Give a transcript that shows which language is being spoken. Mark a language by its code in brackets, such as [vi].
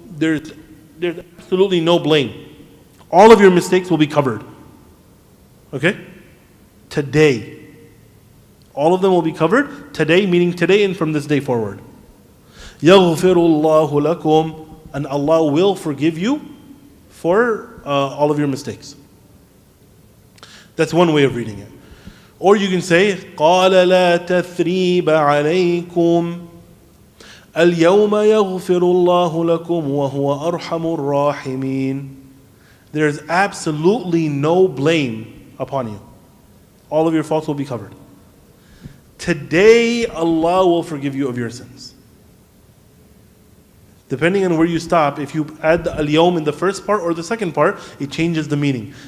[en] There's absolutely no blame. All of your mistakes will be covered. Okay? Today. All of them will be covered. Today, meaning today and from this day forward. [ar] يَغْفِرُ اللَّهُ لَكُمْ. [en] And Allah will forgive you for all of your mistakes. That's one way of reading it. Or you can say, [ar] قَالَ لَا تَثْرِيبَ عَلَيْكُمْ الْيَوْمَ يَغْفِرُ اللَّهُ لَكُمْ وَهُوَ أَرْحَمُ الرَّاحِمِينَ. [en] There's absolutely no blame upon you. All of your faults will be covered. Today, Allah will forgive you of your sins. Depending on where you stop, if you add the al-yawm in the first part or the second part, it changes the meaning.